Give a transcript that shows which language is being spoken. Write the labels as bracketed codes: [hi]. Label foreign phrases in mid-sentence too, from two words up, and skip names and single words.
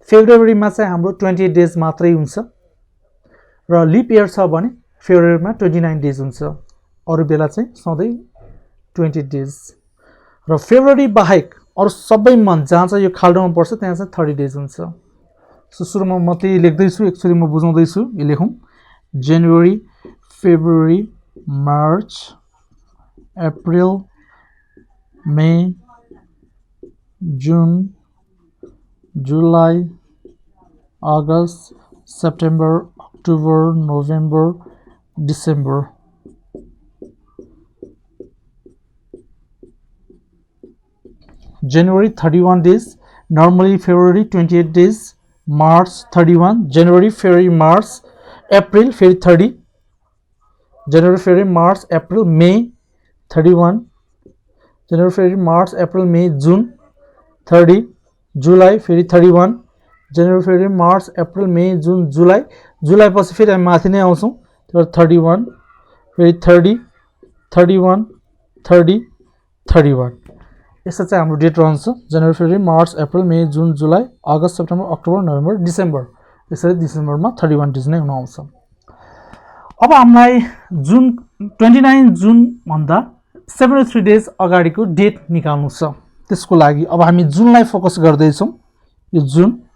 [ne] फेब्रुअरीमा चाहिँ हाम्रो 28 डेज मात्रै हुन्छ र [en] leap year [ne] छ भने फेब्रुअरीमा 29 डेज हुन्छ अरु बेला चाहिँ सधैँ 20 डेज र फेब्रुअरी बाहेक अरु सबै मन्थ जहाँ चाहिँ यो खाल्डोमा पर्छ त्यहाँ चाहिँ 30 डेज हुन्छ सो सुरुमा म त्यही लेख्दै छु एक्चुअली म बुझाउँदै छु यो लेखौं जनवरी फेब्रुअरी मार्च अप्रिल मे [en] जुन जुलाई अगस्त सेप्टेम्बर अक्टोबर नोभेम्बर डिसेम्बर January 31 days, normally February 28 days, March 31, January, February, March, April, February 30, January, February, March, April, May 31, January, February, March, April, May, June 30, July, February 31, January, February, March, April, May, June, July, [ne] July पछि फेरि हामी माथि नै आउँछौं त्यो 31, फेरि 30, 31, 30, 31 यसो चाहिँ हाम्रो डेट रहन्छ जनवरी फेब्रुअरी मार्च अप्रिल मे जुन जुलाई अगस्त सेप्टेम्बर अक्टोबर नोभेम्बर डिसेम्बर यसरी डिसेम्बरमा 31 डेज नै हुन आउँछ अब हामीलाई जुन 29 जुन भन्दा 73 डेज अगाडिको डेट निकाल्नु छ त्यसको लागि अब हामी जुनलाई फोकस गर्दै छौं यो जुन